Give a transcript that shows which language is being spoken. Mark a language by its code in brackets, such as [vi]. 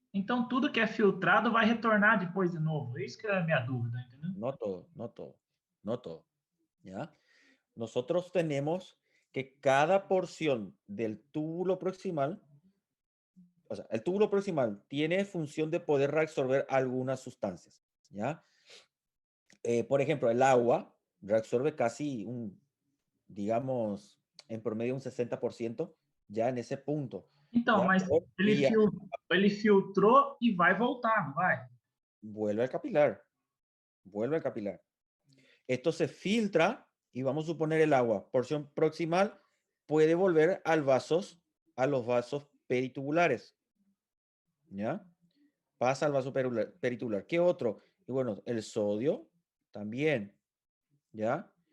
[pt] então tudo que é filtrado vai retornar depois de novo. Isso que é a minha dúvida, entendeu? [es] No todo, no todo, no todo. ¿Ya? Nosotros tenemos que cada porción del túbulo proximal, o sea, el túbulo proximal tiene función de poder reabsorber algunas sustancias, ¿ya? Por ejemplo, el agua reabsorbe casi digamos, en promedio un 60% ya en ese punto, [pt] Então, [es] ¿ya? [pt] mas [es] Y [pt] ele filtrou e vai voltar, não vai? [es] vuelve al capilar, vuelve al capilar. Esto se filtra y vamos a suponer el agua, porción proximal, puede volver a los vasos peritubulares, ¿ya? Pasa al vaso peritubular. ¿Qué otro? Y bueno, el sodio también, ¿ya?